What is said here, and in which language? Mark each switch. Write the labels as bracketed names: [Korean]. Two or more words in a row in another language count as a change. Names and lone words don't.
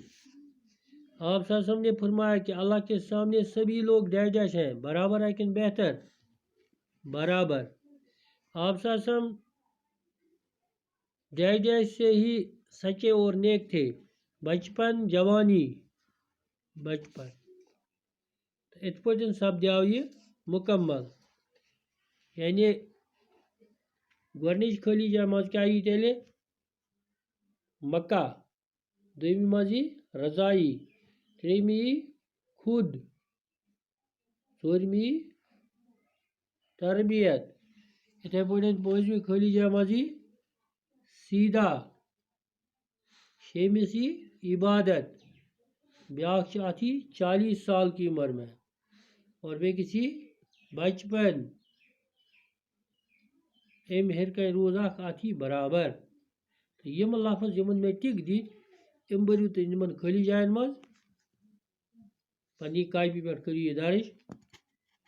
[Urdu] آپ [Arabic] صلی اللہ علیہ وسلم [Urdu] نے فرمایا کہ اللہ کے سامنے سبھی لوگ ڈیش ڈیش ہیں برابر ہے کہ بہتر؟ برابر. آپ [Arabic] صلی اللہ علیہ وسلم [Urdu] ڈیش ڈیش سے ہی سچے اور نیک تھے. بچپن جوانی بچپن. [Kashmiri] اتھ پٲٹھۍ سپدیو یہ مکمل. یعنی گۄڈنِچ خٲلی جایہِ منٛز کیٛاہ یی تیٚلہِ مکہ. دوٚیمہِ منٛز یی رضائی. ترٛیٚیِمہِ یی خود. ژوٗرمہِ یی تربیت. یِتھَے پٲٹھۍ پٲنٛژمہِ خٲلی جایہِ منٛز یی سیدھا. شیٚیمِس یی عبادت. بیٛاکھ چھِ اَتھ یی [Urdu] 40 سال کی عمر میں. [Kashmiri] اور بیٚکِس یی بچپن. اَمہِ ہیٚرِ کَنۍ روٗز اکھ اَتھ یی برابر. تہٕ یِم لفظ یِمن مےٚ ٹِک دِتۍ یِم بٔرِو تُہۍ یِمن خٲلی جاین منٛز. پننہِ کاپی پٮ۪ٹھ کٔرِو یہِ درٕج.